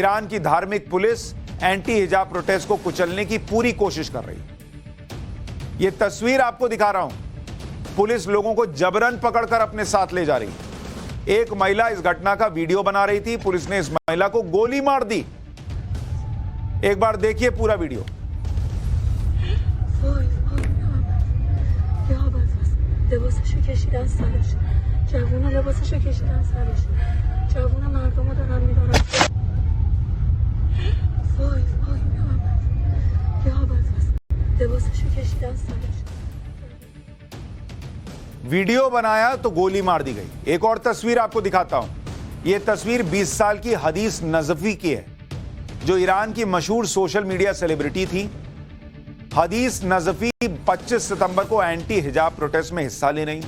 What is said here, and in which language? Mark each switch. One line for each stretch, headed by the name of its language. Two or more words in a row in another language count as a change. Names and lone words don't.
Hindi: ईरान की धार्मिक पुलिस
English: anti hijab protest
Hindi: को कुचलने की पूरी कोशिश कर रही है। यह तस्वीर आपको दिखा रहा हूं। पुलिस लोगों को जबरन पकड़कर अपने साथ ले जा रही है। एक महिला इस घटना का वीडियो बना रही थी। पुलिस ने इस महिला को गोली मार दी। एक बार देखिए पूरा वीडियो।
Persian: لباسشو کشیدن سرش جوونا لباسشو کشیدن سرش جوونا مردمو دارن میبرن وای وای میامد یا بس لباسشو کشیدن سرش
Hindi: वीडियो बनाया तो गोली मार दी गई। एक और तस्वीर आपको दिखाता हूं। यह तस्वीर 20 साल की हदीस नजफी की है, जो ईरान की मशहूर
English: social media celebrity
Hindi: थी। हदीस नजफी 25 सितंबर को
English: anti hijab protest
Hindi: में हिस्सा ले रही।